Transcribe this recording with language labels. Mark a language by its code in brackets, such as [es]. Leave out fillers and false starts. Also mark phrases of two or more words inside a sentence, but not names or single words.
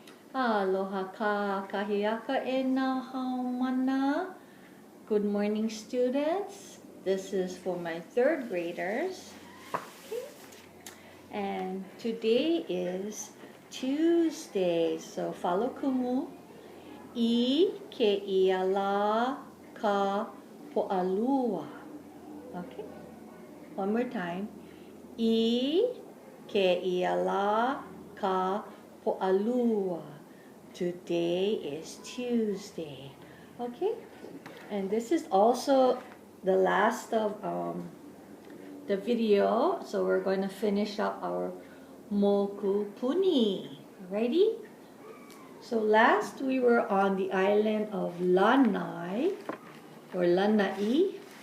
[haw] Aloha ka kahiaka e nā haumana. [en] Good morning, students. This is for my third graders. Okay. And today is Tuesday, so follow Kumu. [haw] I ke ia la ka po'alua. Okay. One more time. I ke ia la ka po'alua. [en] Today is Tuesday. Okay? And this is also the last of the video. So we're going to finish up our [haw] moku puni. [en] Ready? So last we were on the island of Lanai or Lanai.